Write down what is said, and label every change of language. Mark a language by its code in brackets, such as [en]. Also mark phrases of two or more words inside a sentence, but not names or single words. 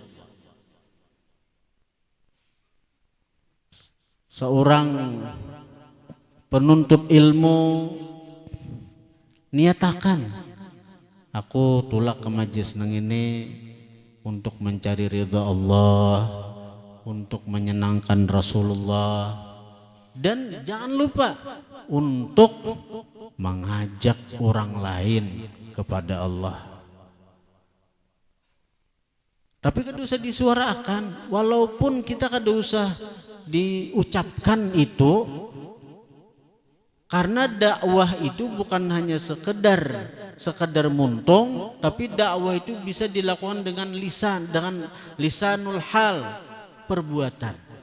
[id] Seorang penuntut ilmu niatakan, aku tulak ke majlis nang ini untuk mencari ridha Allah, untuk menyenangkan Rasulullah, dan jangan lupa untuk mengajak orang lain kepada Allah. Tapi kada usah disuarakan, walaupun kita kada usah diucapkan itu, karena dakwah itu bukan hanya sekedar muntung, tapi dakwah itu bisa dilakukan dengan [ar] لسان الحال, [id] perbuatan.